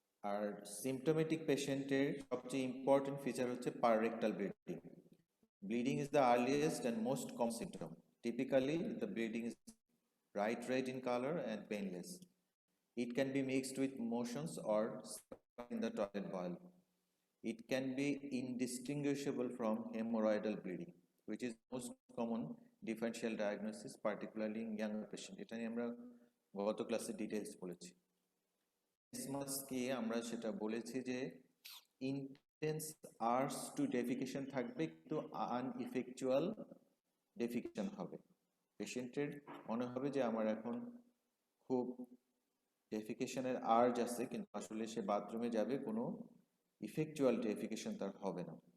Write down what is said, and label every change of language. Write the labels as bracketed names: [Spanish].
[Bangla] আর symptomatic পেশেন্টের সবচেয়ে important feature হচ্ছে পাররেক্টাল bleeding. [English] Bleeding is the earliest and most common symptom. Typically the bleeding is bright red in color and painless. It can be mixed with motions or in the toilet bowl. It can be indistinguishable from hemorrhoidal bleeding, which is most common differential diagnosis, particularly in younger patient. [Bangla] এটা নিয়ে আমরা গত ক্লাসে details বলেছি। টেনেসমাসকে আমরা সেটা বলেছি যে [English] intense urge to defecation [Bangla] থাকবে, কিন্তু আনইফেকচুয়াল ডেফিকেশন হবে। পেশেন্টের মনে হবে যে আমার এখন খুব ডেফিকেশনের আর্জ আছে, কিন্তু আসলে সে বাথরুমে যাবে, কোনো ইফেকচুয়াল ডেফিকেশন তার হবে না।